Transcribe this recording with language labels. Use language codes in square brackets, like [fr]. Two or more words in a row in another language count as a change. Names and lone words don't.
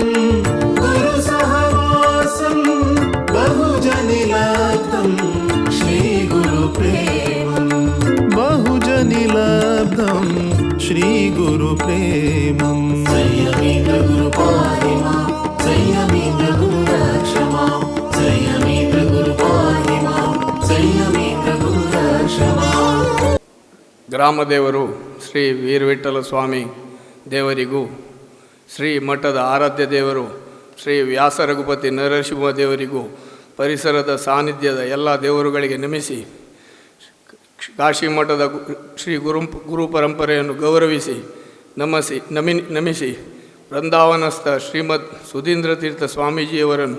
[sa] गुरु सहवासं बहुजनि लब्धं श्री गुरु प्रेमं बहुजनि लब्धं श्री गुरु प्रेमं संयमीन्द्र गुरु पाहि मां संयमीन्द्र गुरु रक्ष मां संयमीन्द्र गुरु पाहि मां संयमीन्द्र गुरु रक्ष मां [kn] ಗ್ರಾಮದೇವರು ಶ್ರೀ ವೀರವಿಠಲ ಸ್ವಾಮಿ ದೇವರಿಗೂ ಶ್ರೀ ಮಠದ ಆರಾಧ್ಯ ದೇವರು ಶ್ರೀ ವ್ಯಾಸ ರಘುಪತಿ ನರಸಿಂಹ ದೇವರಿಗೂ ಪರಿಸರದ ಸಾನ್ನಿಧ್ಯದ ಎಲ್ಲ ದೇವರುಗಳಿಗೆ ನಮಿಸಿ ಕಾಶಿ ಮಠದ ಶ್ರೀ ಗುರು ಪರಂಪರೆಯನ್ನು ಗೌರವಿಸಿ ನಮಿಸಿ ವೃಂದಾವನಸ್ಥ ಶ್ರೀಮದ್ ಸುಧೀಂದ್ರ ತೀರ್ಥ ಸ್ವಾಮೀಜಿಯವರನ್ನು